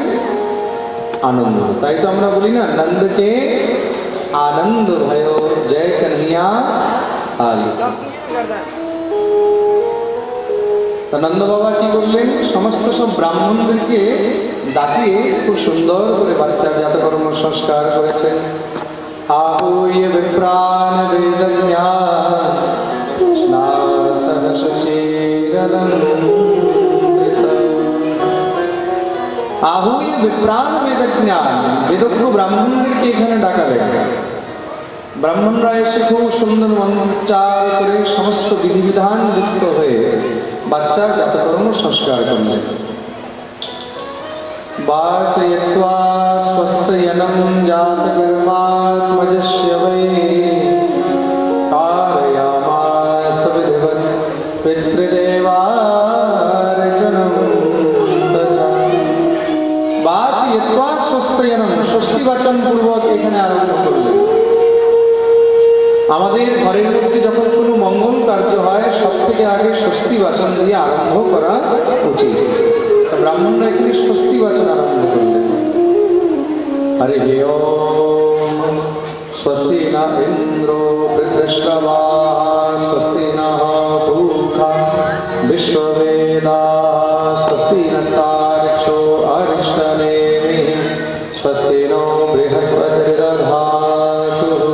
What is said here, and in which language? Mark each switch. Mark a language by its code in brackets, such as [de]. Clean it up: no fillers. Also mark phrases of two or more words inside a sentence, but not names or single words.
[bn] আনন্দ। তাই তো আমরা বলি না, [hi] नंद के आनंद भयो जय कन्हैया लाल। [bn] তা নন্দ বাবা কি করলেন? সমস্ত সব ব্রাহ্মণদেরকে ডাকিয়ে খুব সুন্দর করে বাচ্চার জাতকর্ম সংস্কার করেছেন। [sa] आहूय विप्रान् वेदज्ञा स्नातः शुचिरलङ्कृतः। आहूय विप्रान् वेदज्ञान। [bn] বেদজ্ঞ ব্রাহ্মণদেরকে এখানে ডাকালেন। ব্রাহ্মণরা এসে খুব সুন্দর মন্ত্রোচ্চার করে সমস্ত বিধিবিধান যুক্ত হয়ে বাচ্চার জাতকর্ম সংস্কার করলেন। [sa] वाचयित्वा स्वस्तयनं जातकर्मात्मजस्य वै कारयामास विधिवत् पितृदेवार्चनं तथा। वाचयित्वा स्वस्तयनं, [bn] স্বস্তি বাচন পূর্বক এখানে আরম্ভ করলেন। আমাদের ঘরের মধ্যে যখন কোনো মঙ্গল কার্য হয় সব থেকে আগে স্বস্তি বাচন দিয়ে আরম্ভ করা উচিত। ব্রাহ্মণরা এখানে স্বস্তি বাচন আরম্ভ করলেন। [sa] হরি ওম স্বস্তি না ইন্দ্র বৃহস্পতিঃ স্বস্তি না পূষা বিশ্ববেদাঃ স্বস্তি নস্তার্ক্ষ্যো অরিষ্টনেমিঃ স্বস্তি নো বৃহস্পতির্দধাতু।